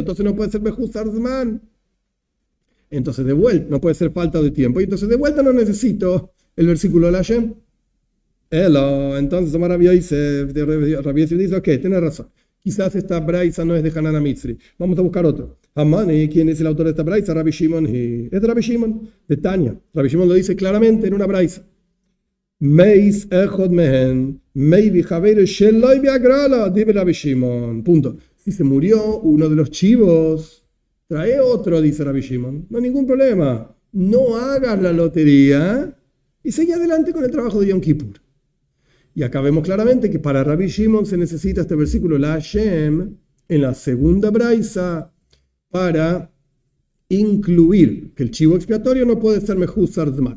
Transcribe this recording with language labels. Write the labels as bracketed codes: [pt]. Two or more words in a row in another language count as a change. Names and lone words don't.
[es] Entonces no puede ser [he] מחוסר זמן. [es] Entonces de vuelta, no puede ser falta de tiempo. Y entonces de vuelta no necesito el versículo de la Shem. Entonces Rabbi Yosef dice, ok, tenés razón. Quizás esta braisa no es de Hanan Mitzri. Vamos a buscar otro. Hamani, ¿quién es el autor de esta braisa? Rabbi Shimon. Es de Rabbi Shimon, de Tanya. Rabbi Shimon lo dice claramente en una braisa. [he] מת אחד מהן מביא חבירו שלא בגורל, [es] dice Rabbi Shimon. Punto. Si se murió uno de los chivos, trae otro, dice Rabbi Shimon. No hay ningún problema. No hagas la lotería y sigue adelante con el trabajo de Yom Kippur. Y acá vemos claramente que para Rabbi Shimon se necesita este versículo, la Hashem, en la segunda braisa, para incluir que el chivo expiatorio no puede ser [he] מחוסר זמן.